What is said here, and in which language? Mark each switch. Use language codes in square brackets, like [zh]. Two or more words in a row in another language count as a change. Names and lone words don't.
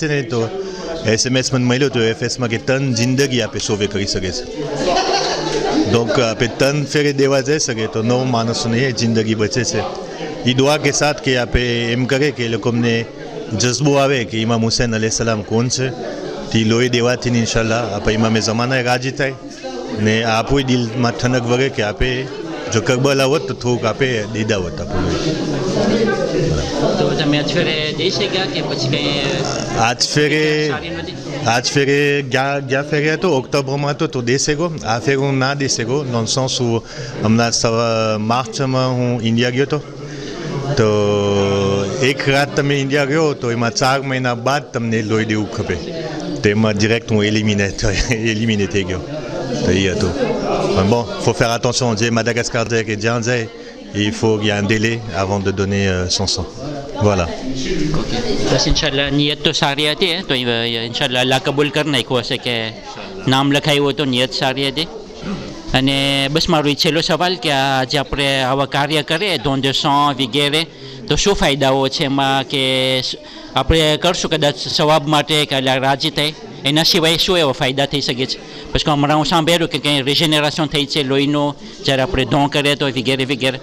[gu] ને તો SMS મને મળ્યો તો એફએસમાં કે તન જિંદગી આપણે સોવે કરી શકે છે donc આપણે તન ફેરે દેવા જઈ શકે તો 9 માણસોની જિંદગી બચે છે એ દુઆ કે સાથ કે આપણે એમ કરે કે એ લોકોને જજ્બો આવે કે ઇમામ હુસૈન અલૈહિસ્સલામ કોણ છે તે લોહી દેવાથી ઇન્શાલ્લાહ આપણે ઇમામે જમાનાએ રાજી થાય ને આપણું દિલમાં ઠનક વગે કે આપણે જો કરબલા હોત તો થોડુંક આપણે દીધા હોત આપણું તો તમે આજ ફેરે દઈ શક્યા કે પછી કંઈ આજ ફેરે ગયા ફેરે હતો ઓક્ટોબરમાં હતો તો દઈ શકો આ ફેર હું ના દઈ શકો [fr] dans le sens où [gu] હમણાં માર્ચમાં હું ઇન્ડિયા ગયો હતો તો એક રાત તમે ઇન્ડિયા ગયો તો એમાં 4 મહિના બાદ તમને લોહી દેવું ખપે તો એમાં ડિરેક્ટ હું એલિમિને થઈ ગયો તો એ હતું પણ [fr] bon faut faire attention [gu] જે Madagascar જાય કે જ્યાં જાય [fr] il faut qu'il y ait un délai avant de donner son sang voilà [gu] બસ ઇન્શાલ્લાહ નિયત તો સારી હતી તો ઇન્શાલ્લાહ અલ્લાહ કબૂલ કરી નાખ્યું હશે કે નામ લખાયું તો નિયત સારી હતી અને બસ મારો છેલ્લો સવાલ કે આજે આપણે આવા કાર્ય કરીએ [fr] don de sang [gu] વગેરે તો શું ફાયદાઓ છે એમાં કે આપણે કરશું કદાચ સવાબ માટે કે અલ્લાહ રાજી થાય એના સિવાય શું એવા ફાયદા થઈ શકે છે પછી હમણાં હું સાંભળ્યું કે કંઈ રિજેનરેશન થઈ છે લોહીનું જ્યારે આપણે ધોં કરીએ તો વગેરે વગેરે